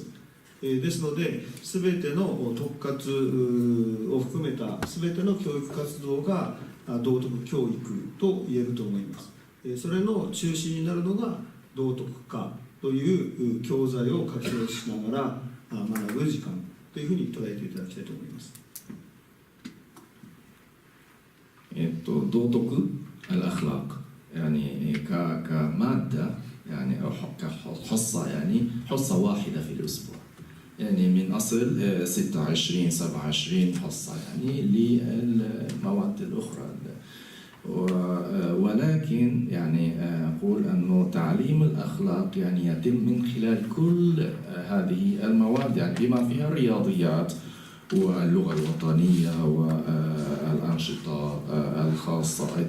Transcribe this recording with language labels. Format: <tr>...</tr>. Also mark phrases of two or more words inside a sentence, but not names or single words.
<ja>ですので全ての特活を含めた全ての教育活動が道徳教育と言えると思います。それの中心になるのが道徳科という教材を活用しながら学ぶ時間というふうに捉えていただきたいと思います。</ja> <ar>道徳 الأخلاق يعني كمادة يعني أو كحصة يعني حصة واحدة في الأسبوع، يعني من أصل 26 27 حصة يعني للمواد الأخرى، ولكن يعني أقول أنه تعليم الأخلاق يعني يتم من خلال كل هذه المواد، يعني بما فيها الرياضيات واللغة الوطنية والأنشطة الخاصة أيضا.</ar>